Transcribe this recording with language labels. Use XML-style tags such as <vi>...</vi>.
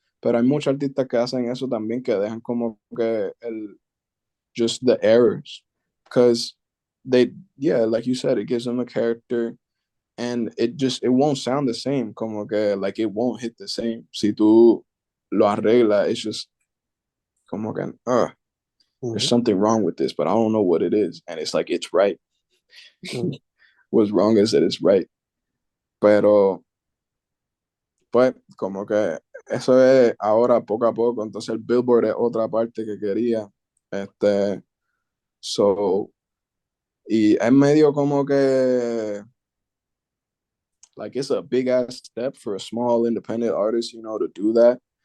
<es>Pero hay muchos artistas que hacen eso también, que dejan como que</es> <en>just the errors. because they, yeah, like you said, it gives them a character, and it won't sound the same,</en> <es>como que,</es> <en>like, it won't hit the same.</en> <es>Si tú lo arreglas,</es> <en>it's just</en> <es>como que,</es> <en>there's Ujú, something wrong with this, but I don't know what it is. And it's like, it's right. ujú, What's wrong is that it's right.</en> <es>Pero, pues, como que eso es ahora poco a poco. Entonces el Billboard es otra parte que quería.</es> <en>Este, so,</en> <es>y es medio como que,</es> <en>like, it's a big ass step for a small independent artist, to do that.</en>